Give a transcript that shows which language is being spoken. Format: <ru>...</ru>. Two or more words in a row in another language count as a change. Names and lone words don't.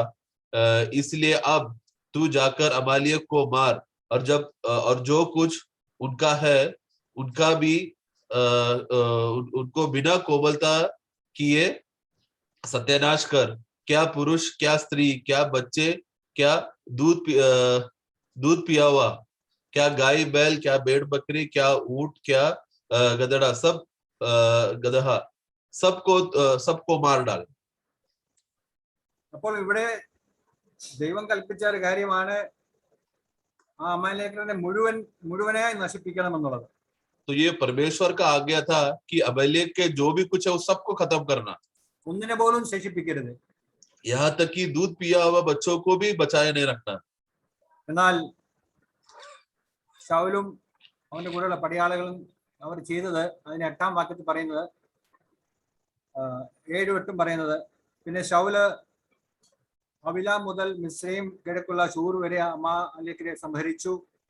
<hi>इसलिए अब तू जाकर अमालेक को मार, और जो कुछ उनका है उनका भी उनको बिना कोमलता किए सत्यानाश कर. क्या पुरुष, क्या स्त्री, क्या बच्चे, क्या दूध पिया हुआ, क्या गाय बैल, क्या भेड़ बकरी, क्या ऊंट, क्या गदड़ा, सब गदहा, सबको मार डाल.</hi> <ml>അപ്പോൾ ഇവിടെ ദൈവം കൽപ്പിച്ച ഒരു കാര്യമാണ് ആ അമാലേക്കരെ മുഴുവനായി നശിപ്പിക്കണം എന്നുള്ളത്.</ml> <hi>तो ये परमेश्वर का आज्ञा था कि अबीमेलेक के जो भी कुछ है वो सबको खत्म करना,</hi> <ml>ഒന്നിനെ പോലും ശേഷിപ്പിക്കരുത്.</ml> <hi>यहाँ तक कि दूध पिया हुआ बच्चों को भी बचाए नहीं रखना.</hi> <ml>എന്നാൽ ശൗലും അവന്റെ കൂടെയുള്ള പടയാളികളും അവർ ചെയ്തത്, അതിന് 8-ാം വാക്യത്തിൽ പറയുന്നത്, 7-8 പറയുന്നത്, പിന്നെ ശൗല് അവില മുതൽ മിസ്രൈം കിഴക്കുള്ള ശൂർ വരെ അമാലേക്കരെ സംഹരിച്ചു.</ml>